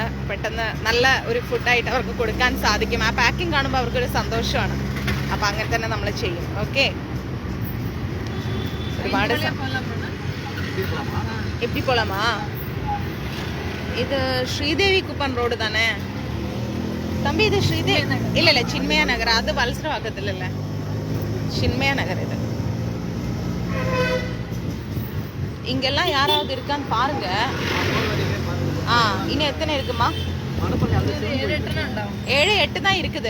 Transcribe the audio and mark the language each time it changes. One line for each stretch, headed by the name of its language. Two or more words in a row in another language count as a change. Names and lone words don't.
Malayalam: പെട്ടെന്ന് നല്ല ഒരു ഫുഡായിട്ട് അവർക്ക് കൊടുക്കാൻ സാധിക്കും. ആ പാക്കിംഗ് കാണുമ്പോൾ അവർക്കൊരു സന്തോഷമാണ്. അപ്പം അങ്ങനെ തന്നെ നമ്മൾ ചെയ്യും. ഓക്കെ, ഒരുപാട് എപ്പി പോലാമാ? ഇത് ശ്രീദേവി കുപ്പൻ റോഡ്
Tamil: தானே தம்பி? இது ஸ்ரீதேவி இல்ல சின்மயா நகர். அது வல்சரவாக்கத்துல இல்ல, சின்மயா நகர். இது இங்கெல்லாம் யாராவது இருக்கான்னு பாருங்க. இன்னும் எத்தனை இருக்குமா? 7-8 தான் இருக்குது.